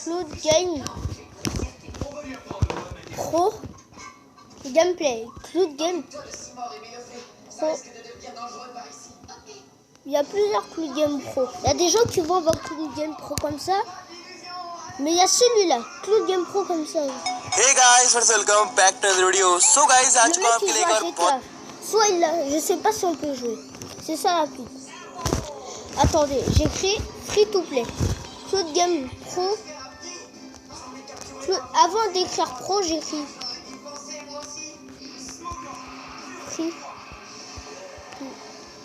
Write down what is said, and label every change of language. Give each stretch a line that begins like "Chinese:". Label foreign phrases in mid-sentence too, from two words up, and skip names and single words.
French: Cloud Game Pro Gameplay. Cloud Game Pro. Il y a plusieurs Cloud Game Pro. Il y a des gens qui vont avoir Cloud Game Pro comme ça. Mais il y a celui-là, Cloud Game Pro comme ça.
English: Hey guys, welcome back to the video. So guys,
Hindi: आज को आपके लिए एक और
French: soit il a, je sais pas si on peut jouer. C'est ça la pub. Attendez, j'écris
English: Free to Play.
French: Cloud Game Pro. Avant d'écrire Pro, j'écris
English: Free to Play.